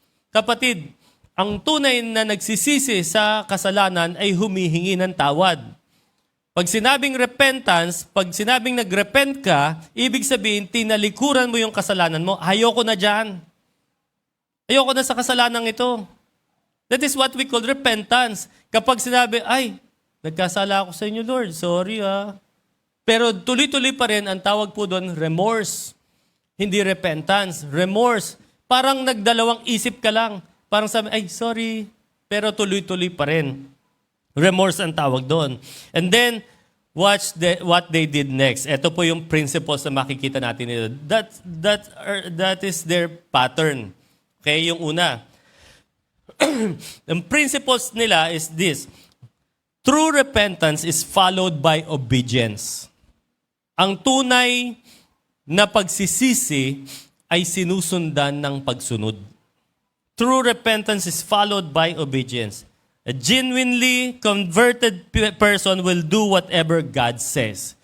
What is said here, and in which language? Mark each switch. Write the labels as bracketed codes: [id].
[tl] Kapatid, ang tunay na nagsisisi sa kasalanan ay humihingi ng tawad. Pag sinabing repentance, pag sinabing nagrepent ka, ibig sabihin, tinalikuran mo yung kasalanan mo. Ayoko na dyan. Ayoko na sa kasalanan ito. [en] That is what we call repentance. [tl] Kapag sinabi, ay, nagkasala ako sa inyo, Lord. Sorry Pero tuloy-tuloy pa rin, ang tawag po doon, remorse. Hindi repentance. Remorse. Parang nagdalawang isip ka lang. Parang sabi, ay, sorry. Pero tuloy-tuloy pa rin. Remorse ang tawag doon. [en] And then, watch what they did next. [tl] Ito po yung principles na makikita natin nito. [en] That is their pattern. Okay, [tl] yung una. Ang principles nila [en] is this. True repentance is followed by obedience. [tl] Ang tunay na pagsisisi ay sinusundan ng pagsunod. [en] True repentance is followed by obedience. A genuinely converted person will do whatever God says.